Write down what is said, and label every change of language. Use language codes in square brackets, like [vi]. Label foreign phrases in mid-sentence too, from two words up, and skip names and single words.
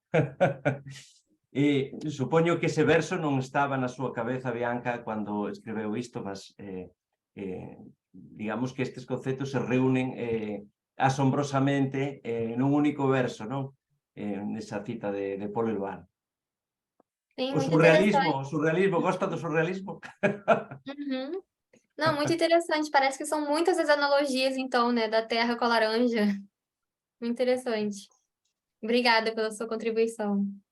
[gl] E supoño que ese verso non estaba na súa cabeza, Bianca, cando escreveu isto, mas digamos que estes conceptos se reúnen asombrosamente nun único verso, non? Nesa cita de Paul Eluard. [pt] Sim, O muito interessante. surrealismo, gosta do surrealismo? Uhum. Não, muito interessante. Parece que são muitas as analogias, então, né, da terra com a laranja. Muito interessante. Obrigada pela sua contribuição.